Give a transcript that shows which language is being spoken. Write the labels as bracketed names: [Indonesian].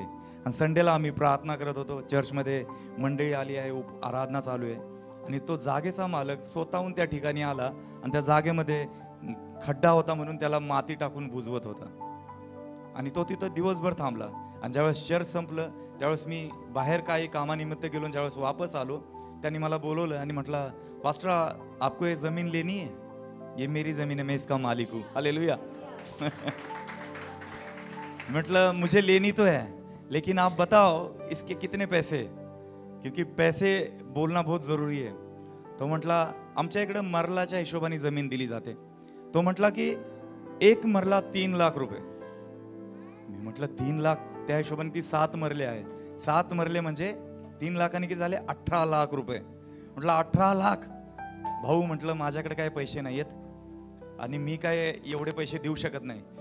[Marathi] आणि संडेला आम्ही प्रार्थना करत होतो. चर्चमध्ये मंडळी आली आहे, आराधना चालू आहे, आणि तो जागेचा मालक स्वतःहून त्या ठिकाणी आला आणि त्या जागेमध्ये खड्डा होता म्हणून त्याला माती टाकून बुजवत होता. आणि तो तिथं दिवसभर थांबला. आणि ज्यावेळेस चर्च संपलं त्यावेळेस मी बाहेर काही कामानिमित्त गेलो. ज्यावेळेस वापस आलो त्यांनी मला बोलवलं आणि म्हटलं, पास्टर [Hindi] आपको ये जमीन लेनी है? ये मेरी जमीन है, मैं इसका मालिक हूँ. हालेलुया. मतलब मुझे लेनी तो है, लेकिन आप बताओ इसके कितने पैसे, क्योंकि पैसे बोलना बहुत ज़रूरी है. [Marathi] तो म्हटला आमच्या इकडे मरलाच्या हिशोबाने जमीन दिली जाते. तो म्हटला की एक मरला 3 लाख रुपये. मी म्हटलं 3 लाख, त्या हिशोबाने ती 7 मरले आहे. 7 मरले म्हणजे 3 लाखांनी किती झाले? 18 लाख रुपये. म्हटलं 18 लाख भाऊ, म्हटलं माझ्याकडे काय पैसे नाही आहेत आणि मी काय एवढे पैसे देऊ शकत नाही.